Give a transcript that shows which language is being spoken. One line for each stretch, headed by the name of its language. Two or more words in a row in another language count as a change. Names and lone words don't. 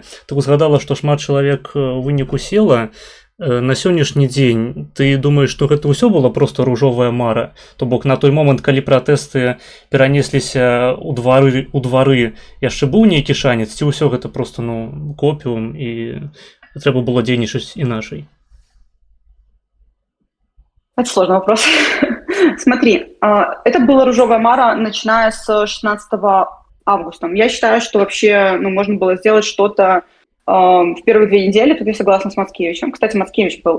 Belarusian: Ты узгадала, што шмат чалавек у выніку села. На сённяшні дзень ты думаеш, што гэта ўсё была просто ружовая мара? То бок на той момант, калі пратэсты перанесліся ў двары, яшчэ быў нейкі шанец, ці ўсё гэта просто, копіум, і трэба было дзейнічаць іначай?
Russian: Это сложный вопрос. Смотри, это была
Belarusian: ружовая мара,
Russian: начиная с 16 августа. Я считаю, что вообще можно было сделать что-то в первые 2 недели, тут я согласна с Мацкевичем. Кстати, Мацкевич был.